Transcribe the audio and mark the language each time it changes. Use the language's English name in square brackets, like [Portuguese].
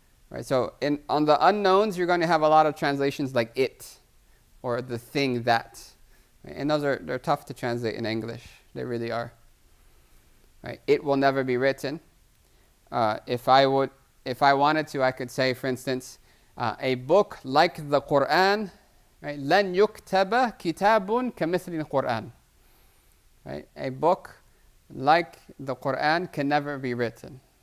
[English] Right, so on the unknowns, you're going to have a lot of translations like it, or the thing that. Right, and they're tough to translate in English. They really are. Right, it will never be written. If I wanted to, I could say, for instance, a book like the Qur'an. [Arabic] Right, لن يكتب كتاب كمثل القرآن. [English] Right, a book like the Qur'an can never be written.